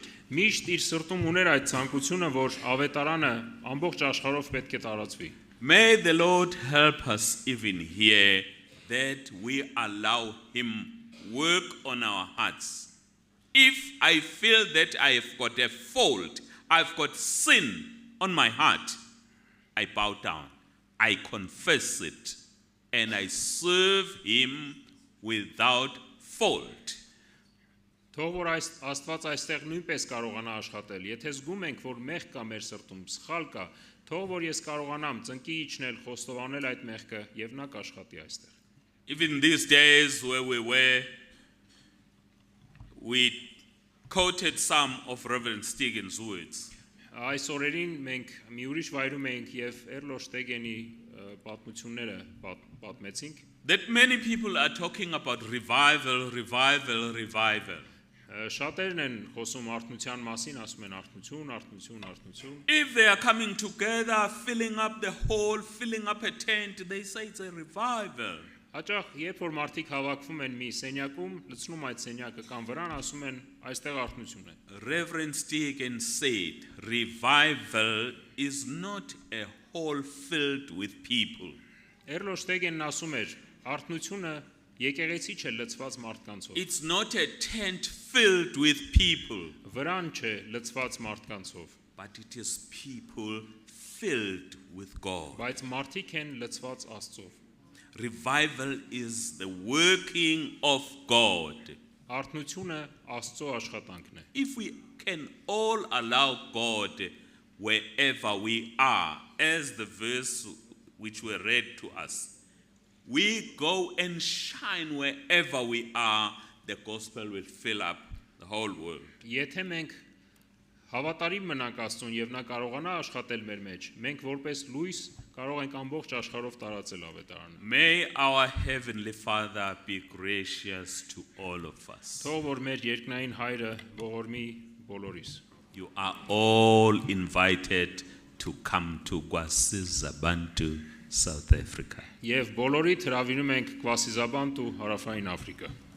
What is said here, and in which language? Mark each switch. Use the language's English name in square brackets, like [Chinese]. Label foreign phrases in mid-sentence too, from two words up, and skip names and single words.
[Armenian] Միշտ իր սրտում ուներ այդ ցանկությունը, որ ավետարանը ամբողջ աշխարհով պետք է տարածվի։ [English] May the Lord help us even here that we allow him work on our hearts. If I feel that I have got a fault, I've got sin on my heart, I bow down, I confess it, and I serve him without fault. [Armenian] Թող որ Աստված այստեղ նույնպես կարողանա աշխատել։ Եթե զգում ենք, որ մեղք կա մեր սրտում, սխալ կա, թող որ ես կարողանամ ծնկի իջնել, խոստովանել այդ մեղքը եւ նա կաշխատի այստեղ։ [English] Even these days where we quoted some of Reverend Stegen's words. [Armenian] Այս օրերին մենք մի ուրիշ վայրում ենք եւ Էրլո Շտեգենի պատմությունները պատմեցինք։ [English] That many people are talking about revival. [Armenian] Շատերն են խոսում արթնության մասին, ասում են արթնություն։ [English] If they are coming together, filling up the hall, filling up a tent, they say it's a revival. [Armenian] Հաճախ երբ որ մարդիկ հավաքվում են մի սենյակում, լցնում այդ սենյակը կամ վրան, ասում են այստեղ արթնություն է։ [English] Reverend Stegen said, revival is not a hall filled with people. [Armenian] Էրլո Շտեգենն ասում էր, արթնությունը եկեղեցի չէ լցված մարդկանցով։ [English] It's not a tent filled with people, [Armenian] Վրան չէ լցված մարդկանցով, [English] but it is people filled with God. [Armenian] բայց մարդիկ են լցված Աստծով։ [English] Revival is the working of God. [Armenian] Արթնությունը Աստծո աշխատանքն է։ [English] If we can all allow God wherever we are, as the verse which we read to us, we go and shine wherever we are, the gospel will fill up the whole world. [Armenian] Եթե մենք հավատարիմ մնանք Աստծուն եւ նա կարողանա աշխատել մեր մեջ, մենք որպես լույս կարող ենք ամբողջ աշխարհով տարածել ավետարանը։ [English] May our Heavenly Father be gracious to all of us. [Armenian] Թող որ մեր երկնային հայրը ողորմի բոլորիս։ [English] You are all invited to come to Gwasiza Bantu, South Africa. [Armenian] Եվ բոլորիդ հրավիրում ենք Կվասիզաբանտ ու Հարավային Աֆրիկա։